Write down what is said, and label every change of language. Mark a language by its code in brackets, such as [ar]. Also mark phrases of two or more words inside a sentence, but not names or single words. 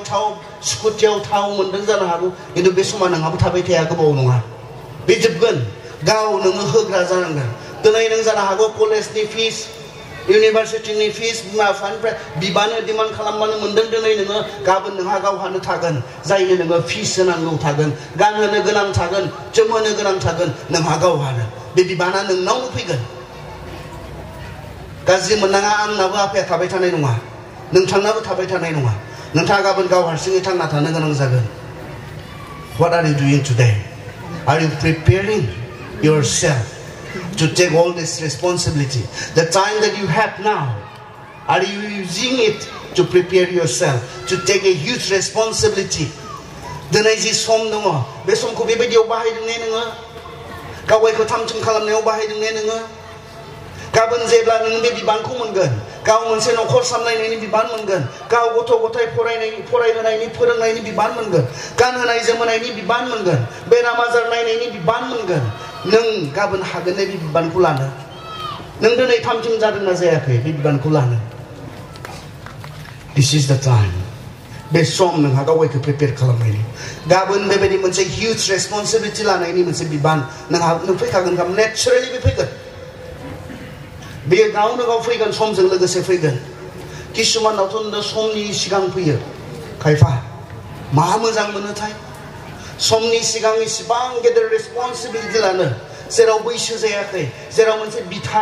[brx] थाव स्कुटियाव थाव मोनदों जानो हागौ खिन्थु बे समा नोंहाबो थाबाय थाया गोबाव नङा बे जोबगोन गाव नोङो होग्रा जानांगोन दिनै नों जानो हागौ कलेजनि फिस इउनिभारसिटिनि फिस बिमा बिफानिफ्राय बिबानो डिमान्ड खालामबानो मोनदों दिनै नोङो गाबोन नोंहा गावहानो थागोन जायनो नोङो फिस होनांगौ थागोन गानहोनो गोनां थागोन जोमहोनो गोनां थागोन नोंहा गावहानो बे बिबाना नोंनावनो फैगोन गाज्रि मोननाङा आंनाबो आफाया थाबाय थानाय नङा नोंथांनाबो थाबाय थानाय नङा नोंथाङा गाबोन गाव हारसिङै थांना थानो गोनां जागोन [en] What are you doing today? Are you preparing yourself to take all this responsibility? The time that you have now, are you using it to prepare yourself to take a huge responsibility? [brx] दिनै जि सम दङ बे समखौ बेबायदियाव बाहायदों ने नोङो गावगायखौ थामथिम खालामनायाव बाहायदों ने नोङो गाबोन जेब्ला नों बे बिबानखौ मोनगोन गाव मोनसे न'खर सामलायनायनि बिबान मोनगोन गाव गथ' गथाय फरायहोनायनि फोरोंनायनि बिबान मोनगोन गानहोनाय जोमहोनायनि बिबान मोनगोन बेराम आजार नायनायनि बिबान मोनगोन नों गाबोन हागोन ने बे बिबानखौ लानो नों दिनै थामथिम जादोंना जायाखै बे बिबानखौ लानो [en] This is the time [brx] बे सम नोंहा गावगायखौ प्रिपेयार खालामनायनि गाबोन बेबायदि मोनसे [en] huge responsibility [brx] लानायनि मोनसे बिबान नों फैखागोन गाबोन नेचारेलि बे फैगोन बेयो गावनो गाव फैगोन समजों लोगोसे फैगोन किसुमानावथ' समनि सिगां फैयो खायफा मा मोजां मोनोथाय समनि सिगां इसिबां गेदेर रेसपन्सिबिलिटि लानो जेराव बैसो जायाखै जेराव मोनसे बिथा